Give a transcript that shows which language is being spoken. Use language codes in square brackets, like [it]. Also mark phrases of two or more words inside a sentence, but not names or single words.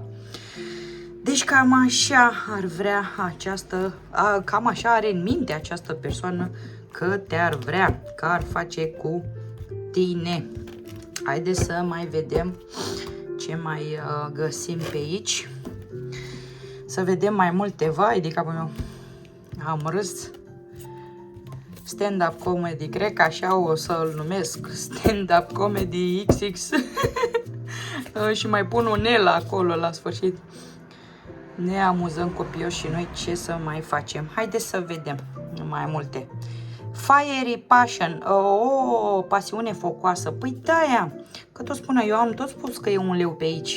[ro] Deci cam așa ar vrea cam așa are în minte această persoană că te-ar vrea, că ar face cu tine. Haideți să mai vedem ce mai găsim pe aici. Să vedem mai multe. Vai de capul meu, am râs. [en] Stand-up comedy, [ro] cred că așa o să-l numesc, [en] stand-up comedy XX. [ro] Și mai pun un L acolo la sfârșit. Ne amuzăm copioși și noi, ce să mai facem. Haideți să vedem mai multe. [en] Fiery passion, [ro] o pasiune focoasă. Păi da, că tot spună, eu am tot spus că e un leu pe aici.